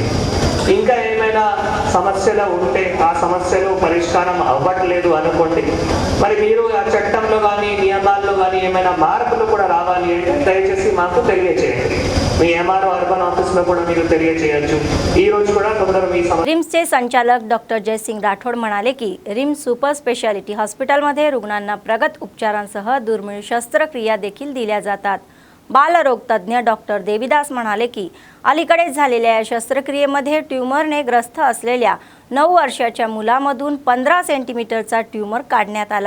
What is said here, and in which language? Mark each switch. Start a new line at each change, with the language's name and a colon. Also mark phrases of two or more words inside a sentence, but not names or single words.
Telugu: ఇంకా ఏమైనా సమస్యలు ఉంటే ఆ సమస్యలు పరిష్కారం అవ్వట్లేదు అనుకోండి, మరి మీరు ఆ చట్టంలో కానీ నియమాల్లో కానీ ఏమైనా మార్పులు కూడా రావాలి అంటే దయచేసి మాకు తెలియజేయండి। మీ ఎంఆర్ఓ అర్బన్ ఆఫీస్లో కూడా మీరు తెలియజేయచ్చు। ఈ రోజు కూడా కొందరు మీ
Marathi: रिम्सचे संचालक डॉक्टर जयसिंग राठोड म्हणाले की रिम्स सुपर स्पेशालिटी हॉस्पिटलमध्ये रुग्णांना प्रगत उपचारांसह दुर्मिळ शस्त्रक्रिया देखील दिल्या जातात। बालरोग तज्ञ डॉक्टर देवीदास म्हणाले की अलीकडेच झालेल्या या शस्त्रक्रियेमध्ये ट्यूमरने ग्रस्त असलेल्या 9 वर्षाच्या मुलामधून 15 सेंटीमीटरचा ट्यूमर काढण्यात आला।